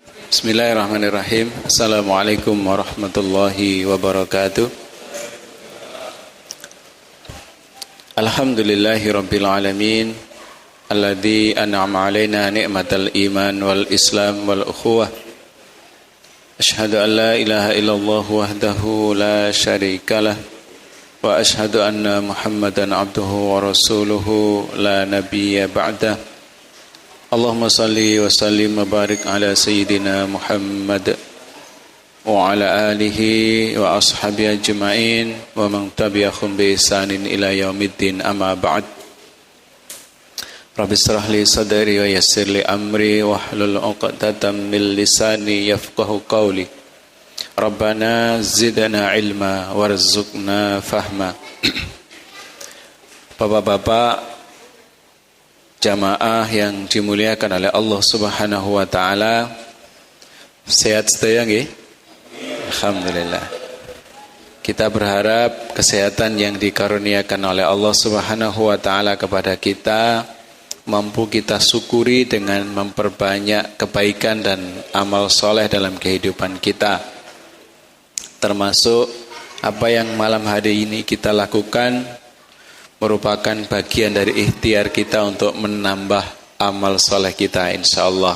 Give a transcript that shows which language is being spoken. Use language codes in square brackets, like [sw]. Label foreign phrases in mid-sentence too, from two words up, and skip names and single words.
[ar] بسم الله الرحمن الرحيم. السلام عليكم ورحمة الله وبركاته. الحمد لله رب العالمين الذي أنعم علينا نعمة الإيمان والإسلام والأخوة. أشهد أن لا إله إلا الله وحده لا شريك له وأشهد أن محمدا عبده ورسوله لا نبي بعده. اللهم صل وسلم وبارك على سيدنا محمد وعلى آله وأصحابه أجمعين ومن تبعهم بإحسان إلى يوم الدين أما بعد. رب اشرح لي صدري ويسر لي أمري واحلل عقدة من لساني يفقهوا قولي. ربنا زدنا علما وارزقنا فهما. [id] Bapak-bapak jamaah yang dimuliakan oleh Allah [ar] سبحانه وتعالى, [jv] sehat sedaya nggih? [ar] Alhamdulillah. [id] Kita berharap kesehatan yang dikaruniakan oleh Allah [ar] سبحانه وتعالى [id] kepada kita mampu kita syukuri dengan memperbanyak kebaikan dan amal soleh dalam kehidupan kita. Termasuk apa yang malam hari ini kita lakukan merupakan bagian dari ikhtiar kita untuk menambah amal soleh kita insyaallah.